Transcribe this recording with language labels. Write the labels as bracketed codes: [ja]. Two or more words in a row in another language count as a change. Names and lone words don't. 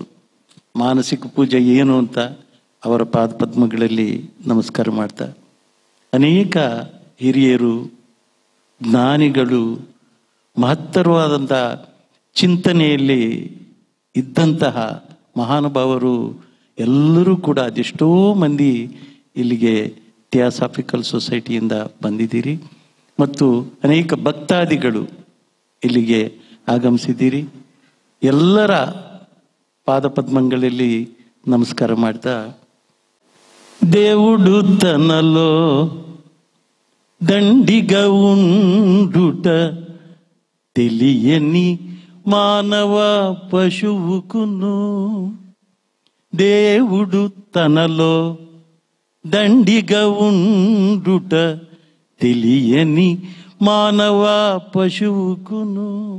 [kn] ಮಾನಸಿಕ ಪೂಜೆ ಏನು ಅಂತ ಅವರ ಪಾದ ಪದ್ಮಗಳಲ್ಲಿ ನಮಸ್ಕಾರ ಮಾಡ್ತಾ, ಅನೇಕ ಹಿರಿಯರು, ಜ್ಞಾನಿಗಳು, ಮಹತ್ತರವಾದಂಥ ಚಿಂತನೆಯಲ್ಲಿ ಇದ್ದಂತಹ ಮಹಾನುಭಾವರು ಎಲ್ಲರೂ ಕೂಡ ಅದೆಷ್ಟೋ ಮಂದಿ ಇಲ್ಲಿಗೆ ಥಿಯೋಸಾಫಿಕಲ್ ಸೊಸೈಟಿಯಿಂದ ಬಂದಿದ್ದೀರಿ ಮತ್ತು ಅನೇಕ ಭಕ್ತಾದಿಗಳು ಇಲ್ಲಿಗೆ ಆಗಮಿಸಿದ್ದೀರಿ. ಎಲ್ಲರ ಪಾದಪದ್ಮಗಳಲ್ಲಿ ನಮಸ್ಕಾರ ಮಾಡ್ತಾ, [te] దేవుడు తనలో దండిగా ఉండుట తెలియని మానవ పశువుకును, దేవుడు తనలో దండిగా ఉండుట తెలియని మానవ పశువుకును,